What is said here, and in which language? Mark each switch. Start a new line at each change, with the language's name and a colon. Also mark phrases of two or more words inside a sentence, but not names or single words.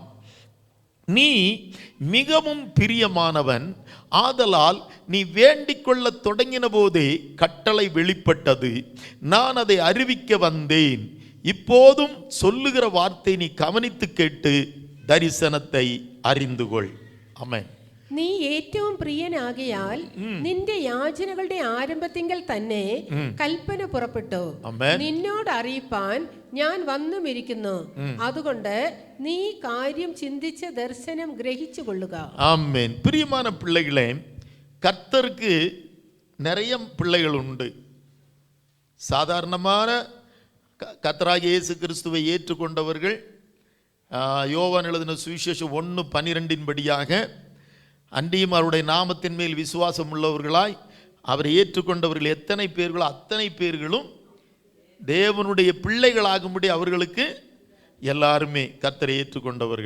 Tamil: நீ மிகவும் பிரியமானவன், ஆதலால் நீ வேண்டிக் கொள்ள தொடங்கின போதே கட்டளை வெளிப்பட்டது, நான் அதை அறிவிக்க வந்தேன். இப்போதும் சொல்லுகிற வார்த்தை நீ கவனித்து கேட்டு தரிசனத்தை அறிந்து கொள். ஆமென்.
Malayalam: നീ ഏറ്റവും പ്രിയനാകയാൽ നിന്റെ യാചനകളുടെ ആരംഭത്തിങ്കൽ തന്നെ കൽപ്പന പുറപ്പെട്ടു നിന്നോട് അറിയിപ്പാൻ ഞാൻ വന്നുമിരിക്കുന്നു. അതുകൊണ്ട് നീ കാര്യം ചിന്തിച്ച ദർശനം ഗ്രഹിച്ചു കൊള്ളുക. ആമേൻ.
Tamil: பிரியமான பிள்ளைகளே, கர்த்தருக்கு நிறைய பிள்ளைகள் உண்டு. சாதாரணமான கர்த்தராகிய இயேசு கிறிஸ்துவை ஏற்றுக்கொண்டவர்கள், யோவான் எழுதின சுவிசேஷம் 1:12 படியாக அன்றியும் அவருடைய நாமத்தின் மேல் விசுவாசம் உள்ளவர்களாய் அவரை ஏற்றுக்கொண்டவர்கள் எத்தனை பேர்களோ அத்தனை பேர்களும் தேவனுடைய பிள்ளைகளாகும்படி அவர்களுக்கு எல்லாருமே கர்த்தரை ஏற்றுக்கொண்டவர்கள்.